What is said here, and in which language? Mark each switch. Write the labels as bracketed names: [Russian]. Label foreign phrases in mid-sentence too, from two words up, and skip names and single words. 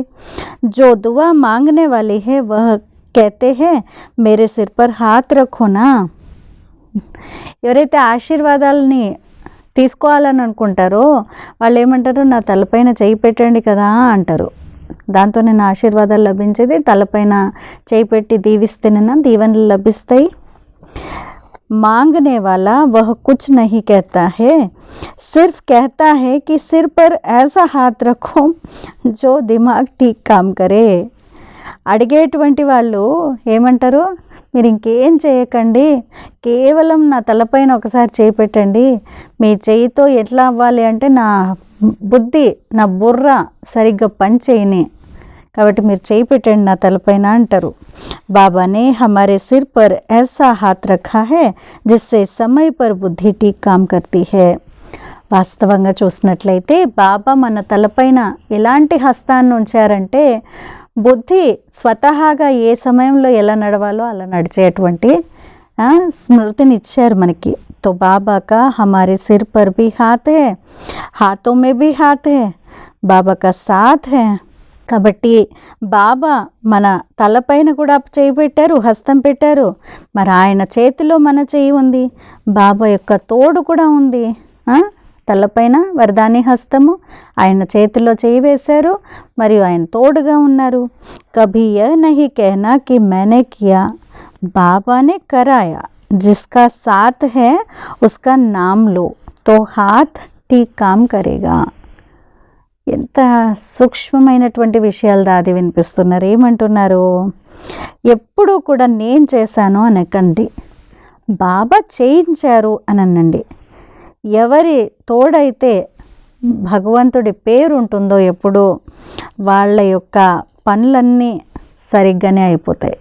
[Hindi] जो दुआ मांगने वाली है वह कहते हैं मेरे सिर पर हाथ रखो ना. [Telugu] ఎవరైతే ఆశీర్వాదాలని తీసుకోవాలని అనుకుంటారో వాళ్ళు ఏమంటారు, నా తలపైన చేయి పెట్టండి కదా అంటారు. దాంతో నేను ఆశీర్వాదాలు లభించేది. తలపైన చేయి పెట్టి దీవిస్తేనే దీవెనలు లభిస్తాయి. [Hindi] मांगने वाला वह कुछ नहीं कहता है, सिर्फ कहता है कि सिर पर ऐसा हाथ रखो जो दिमाग ठीक काम करे. [Telugu] అడిగేటువంటి వాళ్ళు ఏమంటారు, మీరు ఇంకేం చేయకండి, కేవలం నా తలపైన ఒకసారి చేయి పెట్టండి. మీ చేయితో ఎట్లా అవ్వాలి అంటే నా బుద్ధి, నా బుర్ర సరిగ్గా పని చేయని, కాబట్టి మీరు చేయి పెట్టండి నా తలపైన అంటారు. [Hindi] बाबा ने हमारे सिर पर ऐसा हाथ रखा है जिससे समय पर बुद्धि ठीक काम करती है. [Telugu] వాస్తవంగా చూసినట్లయితే బాబా మన తలపైన ఎలాంటి హస్తాన్ని ఉంచారంటే బుద్ధి స్వతహాగా ఏ సమయంలో ఎలా నడవాలో అలా నడిచేటువంటి స్మృతిని ఇచ్చారు మనకి. [Hindi] तो बाबा का हमारे सिर पर भी हाथ है, हाथों में भी हाथ है, बाबा का साथ है. [Telugu] కాబట్టి బాబా మన తలపైన కూడా చేయి పెట్టారు, హస్తం పెట్టారు. మరి ఆయన చేతిలో మన చేయి ఉంది, బాబా యొక్క తోడు కూడా ఉంది. తలపైన వరదాని హస్తము, ఆయన చేతిలో చేయి వేశారు, మరియు ఆయన తోడుగా ఉన్నారు. [Hindi] कभी यह नहीं कहना कि मैंने किया, बाबा ने कराया, जिसका साथ है उसका नाम लो तो हाथ ठीक काम करेगा. [Telugu] ఎంత సూక్ష్మమైనటువంటి విషయాలు దాది వినిపిస్తున్నారు. ఏమంటున్నారు, ఎప్పుడూ కూడా నేను చేశాను అనకండి, బాబా చేయించారు అని అనండి. ఎవరి తోడైతే భగవంతుడి పేరు ఉంటుందో ఎప్పుడు వాళ్ళ యొక్క పనులన్నీ సరిగ్గానే అయిపోతాయి.